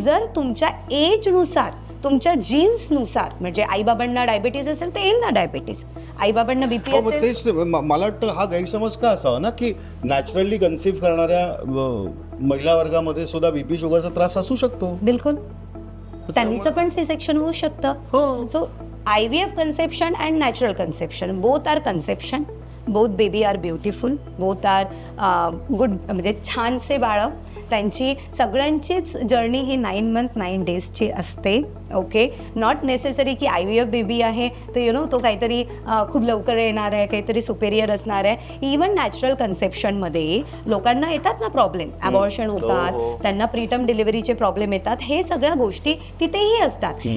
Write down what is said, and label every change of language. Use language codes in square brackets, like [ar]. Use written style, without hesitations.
[mr] जर तुमच्या एजनुसार, तुमच्या जीन्सनुसार, म्हणजे आईबाबांना डायबिटीज असेल तर येईल ना डायबिटीज, आईबाबांना BP असेल. मला वाटतं हा गैरसमज का असावा ना की नॅचरली कन्सिव्ह करणाऱ्या महिला वर्गामध्ये सुद्धा BP शुगरचा त्रास असू शकतो. बिलकुल, त्यांचं पण सी सेक्शन होऊ शकतं. [en] So IVF conception and natural conception both are conception, both baby are beautiful, both are good. [mr] म्हणजे छानसे बाळं, त्यांची सगळ्यांचीच जर्नी ही [en] 9 months 9 days [mr] ची असते. ओके, [en] not necessary [mr] की IVF बेबी आहे तर तो काहीतरी खूप लवकर येणार आहे, काहीतरी सुपेरियर असणार आहे. इवन नॅचरल कन्सेप्शनमध्ये लोकांना येतात ना प्रॉब्लेम, ॲबॉर्शन होतात, त्यांना प्रीटर्म डिलिव्हरीचे प्रॉब्लेम येतात, हे सगळ्या गोष्टी तिथेही असतात.